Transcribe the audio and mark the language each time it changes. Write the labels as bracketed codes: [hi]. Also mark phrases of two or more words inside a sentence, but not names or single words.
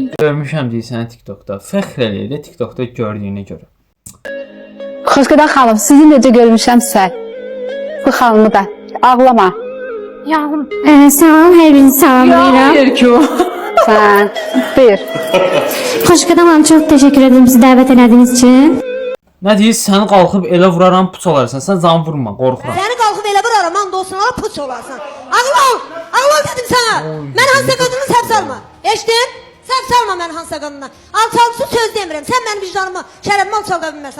[az] Görmüşəm deyirsən TikTokda. Fəxr eləyir də TikTokda gördüyünə görə. Xoşqədər xanım, sizi necə görmüşəmsə. Bu xanımı da. Ağlama. Yavrum. Salam, her birini salamlayıram. Deyir ki o. Sən. Buyur. [tr] Xoşqədər hanım, çok teşekkür ederim bizi davet ettiğiniz için. [az] Nə deyir? Səni qalxıb elə vuraram, puç olarsan. Sən can vurma, qorxuram. Səni qalxıb elə vuraram, and olsun, ala puç olarsan. Ağıl ol [tr] dedim sana. [az] Mən hansısa qadını səhv salma. Eşdin? Səhv salma mən hansısa qadına. Alçalçı söz demirəm. Sən mənim vicdanımı, şərəfimi alçalda bilməzsən.